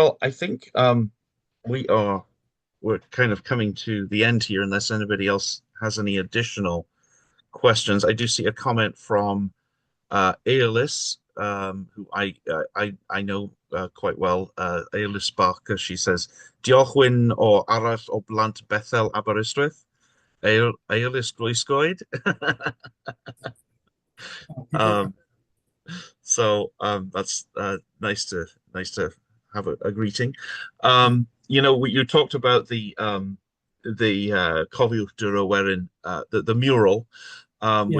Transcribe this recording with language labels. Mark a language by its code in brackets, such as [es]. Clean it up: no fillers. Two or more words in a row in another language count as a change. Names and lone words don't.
[en] Well, I think we're kind of coming to the end here, unless anybody else has any additional questions. I do see a comment from Aeolus, who I know quite well, Aeolus Barker. She says, [cy] "Diolch Wyn o arall o blant Bethel Aberystwyth. Aeolus Groesgoed." [en] um, that's nice to have a greeting. You talked about the Cofiwch Tryweryn, the mural, Yeah,